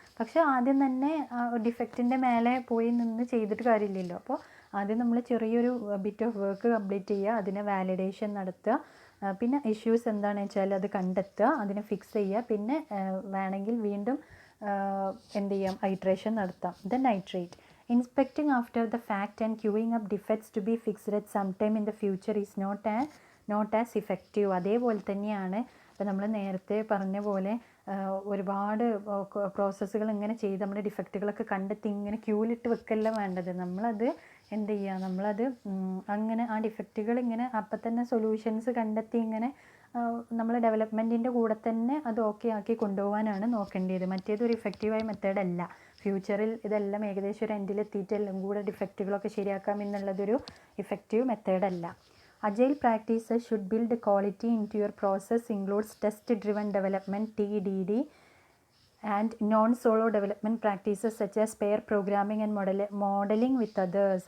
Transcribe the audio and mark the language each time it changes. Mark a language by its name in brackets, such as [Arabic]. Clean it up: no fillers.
[Malayalam] പക്ഷെ ആദ്യം തന്നെ ഡിഫെക്റ്റിൻ്റെ മേലെ പോയി നിന്ന് ചെയ്തിട്ട് കാര്യമില്ലല്ലോ. അപ്പോൾ ആദ്യം നമ്മൾ ചെറിയൊരു ബിറ്റ് ഓഫ് വർക്ക് കംപ്ലീറ്റ് ചെയ്യുക, അതിനെ വാലിഡേഷൻ നടത്തുക, പിന്നെ ഇഷ്യൂസ് എന്താണെന്ന് വെച്ചാൽ അത് കണ്ടെത്തുക, അതിനെ ഫിക്സ് ചെയ്യുക, പിന്നെ വേണമെങ്കിൽ വീണ്ടും എന്ത് ചെയ്യാം, ഐട്രേഷൻ നടത്താം. [English] Then iterate. Inspecting after the fact and queuing up defects to be fixed at some time in the future is not as effective. [Malayalam] അതേപോലെ തന്നെയാണ് ഇപ്പോൾ നമ്മൾ നേരത്തെ പറഞ്ഞ പോലെ ഒരുപാട് പ്രോസസ്സുകൾ ഇങ്ങനെ ചെയ്ത് നമ്മുടെ ഡിഫക്റ്റുകളൊക്കെ കണ്ടെത്തി ഇങ്ങനെ ക്യൂലിട്ട് വെക്കല്ല വേണ്ടത്. നമ്മളത് എന്ത് ചെയ്യുക, നമ്മളത് അങ്ങനെ ആ ഡിഫക്റ്റുകൾ ഇങ്ങനെ അപ്പം തന്നെ സൊല്യൂഷൻസ് കണ്ടെത്തി ഇങ്ങനെ നമ്മൾ ഡെവലപ്മെൻറ്റിൻ്റെ കൂടെ തന്നെ അത് ഓക്കെ ആക്കി കൊണ്ടുപോകാനാണ് നോക്കേണ്ടത്. മറ്റേതൊരു ഇഫക്റ്റീവായ മെത്തേഡല്ല. ഫ്യൂച്ചറിൽ ഇതെല്ലാം ഏകദേശം ഒരു എൻഡിലെത്തിയിട്ട് എല്ലാം കൂടെ ഡിഫക്റ്റുകളൊക്കെ ശരിയാക്കാം എന്നുള്ളതൊരു effective മെത്തേഡല്ല. [English] Agile practices should build quality into your process, includes test-driven development (TDD) and non-solo development practices such as pair programming and modeling with others.